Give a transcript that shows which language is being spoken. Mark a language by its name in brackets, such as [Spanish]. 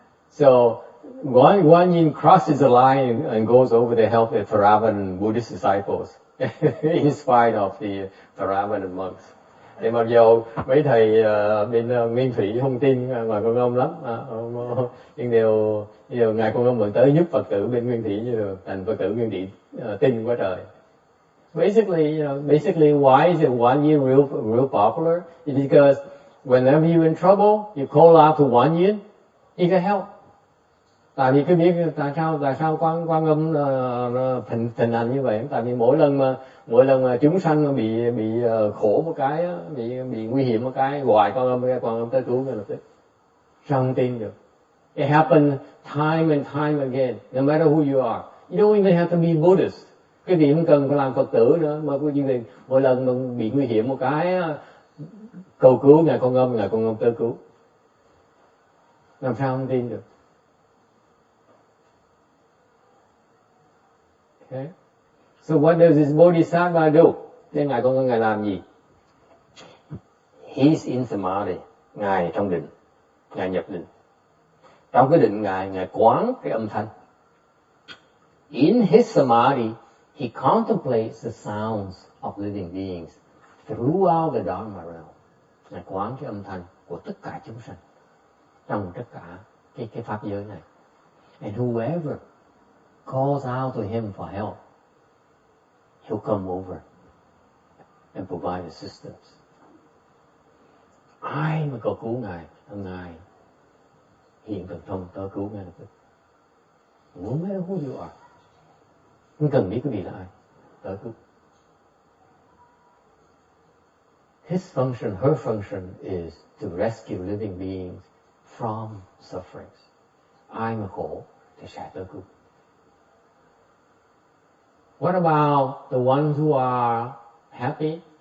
[English] So One Yin crosses the line and goes over to help the Theravada Buddhist disciples in spite of the Theravada monks. [Vietnamese] Thì mặc dù mấy thầy bên Nguyên Thủy không tin Ngài Quan Âm lắm, nhưng đều Ngài Quan Âm vẫn tới giúp Phật tử bên Nguyên Thủy như thường, thành Phật tử Nguyên Thủy tin quá trời. [English] Basically, why is it One Yin real popular? It's because whenever you're in trouble, you call out to One Yin, he can help. [Vietnamese] Tại vì cứ biết tại sao Quan Âm thịnh hành như vậy. Tại vì mỗi lần mà chúng sanh bị khổ một cái, bị nguy hiểm một cái, gọi Quan Âm tới cứu ngay lập tức. Sao không tin được? [English] It happened time and time again, no matter who you are. You don't even have to be Buddhist. [Vietnamese] Cái gì không cần phải làm Phật tử nữa, mà có gì mỗi lần mà bị nguy hiểm một cái cầu cứu Ngài Con Âm tới cứu. Làm sao không tin được? [English] Okay. So what does this Bodhisattva do? [Vietnamese] Thế Ngài Con Âm Ngài làm gì? [English] He's in samadhi. [Vietnamese] Ngài trong định. Ngài nhập định. Trong cái định Ngài quán cái âm thanh. [English] In his samadhi, he contemplates the sounds of living beings throughout the Dharma realm. [Vietnamese] Ngài quán cái âm thanh của tất cả chúng sanh trong tất cả cái pháp giới này. [English] And whoever calls out to him for help, he'll come over and provide assistance. [Vietnamese] Ai mà cầu cứu Ngài hiện thần thông tới cứu Ngài lập tức. [English] No matter who you are. [Vietnamese] Không cần biết cái gì là ai, tới cứu. [English] His function, her function is to rescue living beings from sufferings. [Vietnamese] Ai mà khổ thì sẽ tới cứu. [English] What about the ones who are happy?